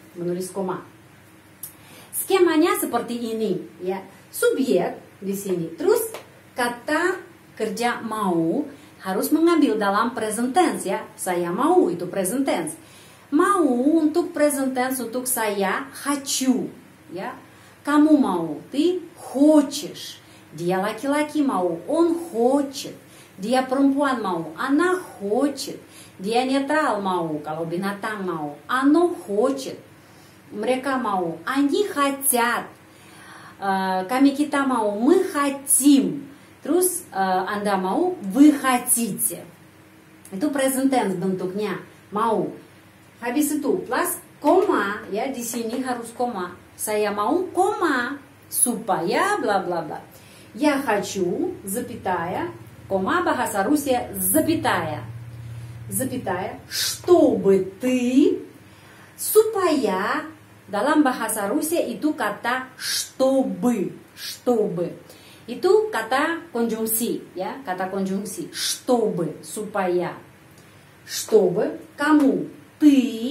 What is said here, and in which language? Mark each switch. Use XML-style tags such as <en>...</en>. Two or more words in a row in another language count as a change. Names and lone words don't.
<id>Skemanya seperti ini ya. Subjek di sini. Terus kata kerja mau harus mengambil dalam</id> <en>present tense</en> <id>ya. Saya mau itu</id> <en>present tense.</en> <id>Mau untuk</id> <en>present tense</en> <id>untuk saya хочу ya. Kamu mau,</id> <ru>ты хочешь.</ru> <id>Dia laki-laki mau,</id> <ru>он хочет.</ru> <id>Dia perempuan mau,</id> <ru>она хочет.</ru> <id>Dia netral mau, kalau binatang mau,</id> <ru>оно хочет.</ru> <id>Mereka mau,</id> <ru>они хотят.</ru> <id>Kami kita mau,</id> <ru>мы хотим.</ru> <id>Terus Anda mau,</id> <ru>вы хотите.</ru> <id>Itu</id> <en>present tense</en> <id>bentuknya, mau. Habis itu plus koma ya, di sini harus koma. Saya mau koma supaya bla bla bla.</id> <ru>Я хочу, запятая, кома,</ru> <id>bahasa Rusia,</id> <ru>запятая. Запятая, чтобы ты,</ru> <id>supaya, dalam bahasa Rusia itu kata</id> <ru>чтобы, чтобы.</ru> <id>Itu kata konjungsi, ya, kata konjungsi, чтобы, supaya.</id> <ru>Чтобы, kamu, ты.</ru>